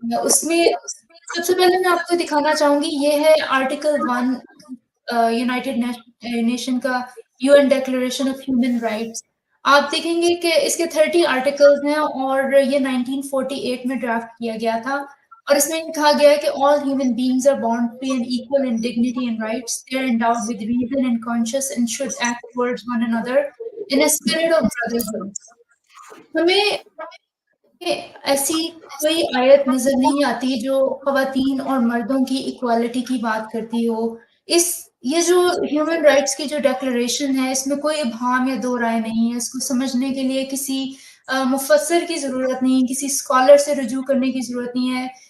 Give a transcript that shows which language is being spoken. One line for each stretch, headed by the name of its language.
Urdu: اس میں سب سے پہلے میں آپ کو دکھانا چاہوں گی, یہ ہے آرٹیکل 1 یونائٹیڈ نیشن کا UN declaration of human rights. آپ دیکھیں گے کہ اس کے 30 آرٹیکلز ہیں, اور یہ 1948 میں ڈرافٹ کیا گیا تھا, اور اس میں کہا گیا ہے کہ
English: all human beings are born free and equal in dignity and rights. They are endowed with reason and conscience and should act towards one another in a spirit of brotherhood.
Urdu: ہمیں ایسی کوئی آیت نظر نہیں آتی جو خواتین اور مردوں کی ایکوالٹی کی بات کرتی ہو. یہ جو ہیومن رائٹس کی جو ڈیکلریشن ہے, اس میں کوئی ابہام یا دو رائے نہیں ہے. اس کو سمجھنے کے لیے کسی مفسر کی ضرورت نہیں, کسی اسکالر سے رجوع کرنے کی ضرورت نہیں ہے.